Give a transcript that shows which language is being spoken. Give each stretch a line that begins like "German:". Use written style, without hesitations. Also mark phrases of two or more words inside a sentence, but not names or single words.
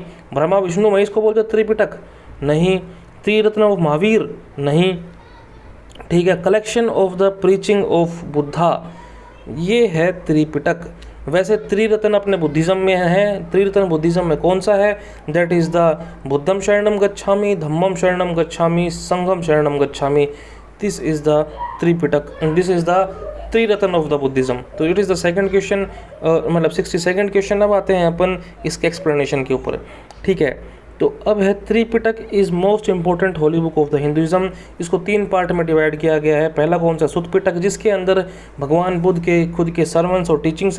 Hindi: ब्रह्मा विष्णु महेश को बोलते त्रिपिटक? नहीं। त्रिरत्न ऑफ महावीर? नहीं। ठीक है।
English: collection of the preaching of Buddha, ये है त्रिपिटक।
Hindi: वैसे त्रिरत्न अपने बुद्धिज्म में है। त्रिरत्न बुद्धिज्म में कौन सा है?
English: that is the
Pali: बुद्धम शरणम गच्छामि, धम्मम शरणम गच्छामि, संघम शरणम गच्छामि।
English: this is the Tripitak and this is the Triratna of the Buddhism. तो it is the second question, मतलब 62nd क्वेश्चन।
Hindi: अब आते हैं अपन इसके एक्सप्लेनेशन के ऊपर। ठीक है, तो अब है
English: Tripitak is most important holy book of the Hinduism.
Hindi: इसको 3 पार्ट में डिवाइड किया गया है। पहला कौन सा? सुत्त पिटक, जिसके अंदर भगवान बुद्ध के खुद के सर्मन्स और टीचिंग्स है।